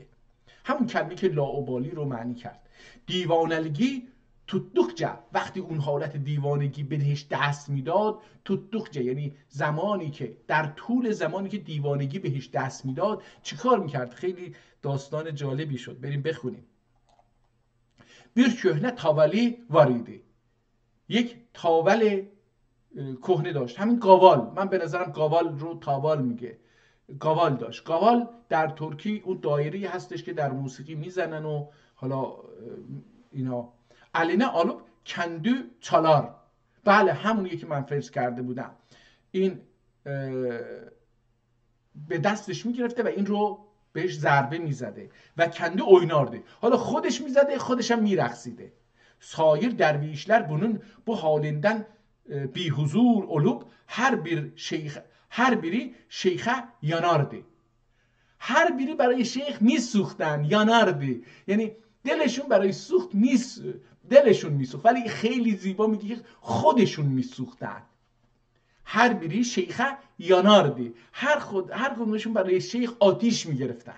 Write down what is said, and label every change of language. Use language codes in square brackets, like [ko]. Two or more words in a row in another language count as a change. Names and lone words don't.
[fa] همون کلمه که لاابالی رو معنی کرد. دیوانگی tuttukça، وقتی اون حالت دیوانگی بهش دست میداد، tuttukça یعنی زمانی که در طول زمانی که دیوانگی بهش دست میداد چیکار میکرد. خیلی داستان جالبی شد، بریم بخونیم. [tr] bir köhne tavali var idi. [fa] یک تاول کهنه داشت، همین گاوال، من به نظرم گاوال رو تاوال میگه، گاوال داشت. گاوال در ترکی اون دایری هستش که در موسیقی میزنن و حالا اینا. [tr] الینه آلوب کندو چالار، [fa] بله همونیه که من فرض کرده بودم. این به دستش میگرفته و این رو بهش ضربه میزده و [tr] کندو oynardı. [fa] حالا خودش میزده، خودش هم میرقصیده. [tr] Sair dervişler bunun bu halinden bir huzur olup her biri şeyhe yanardı. هر بیری [fa] برای شیخ میسوختن، yanardı. یعنی دلشون برای سوخت دلشون میسوخت، ولی خیلی زیبا میگه که خودشون میسوختن. [tr] هر بیری شیخه yanardı. [fa] هر کدومشون برای شیخ آتیش میگرفتن.